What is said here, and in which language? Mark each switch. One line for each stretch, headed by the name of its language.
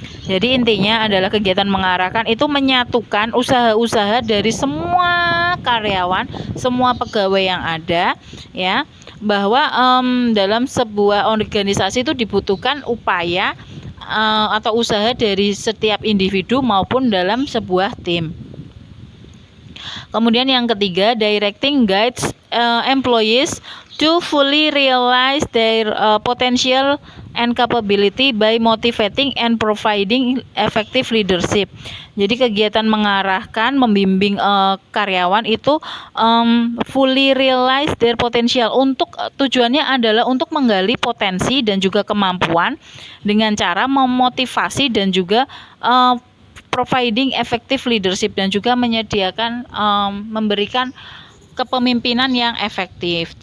Indonesian: Jadi intinya adalah kegiatan mengarahkan itu menyatukan usaha-usaha dari semua karyawan, semua pegawai yang ada, ya, bahwa dalam sebuah organisasi itu dibutuhkan upaya atau usaha dari setiap individu maupun dalam sebuah tim. Kemudian yang ketiga,
English: directing guides employees to fully realize their potential and capability by motivating and providing effective leadership.
Indonesian: Jadi kegiatan mengarahkan, membimbing karyawan itu
English: fully realize their potential,
Indonesian: untuk tujuannya adalah untuk menggali potensi dan juga kemampuan dengan cara memotivasi dan juga
English: providing effective leadership,
Indonesian: dan juga menyediakan memberikan kepemimpinan yang efektif.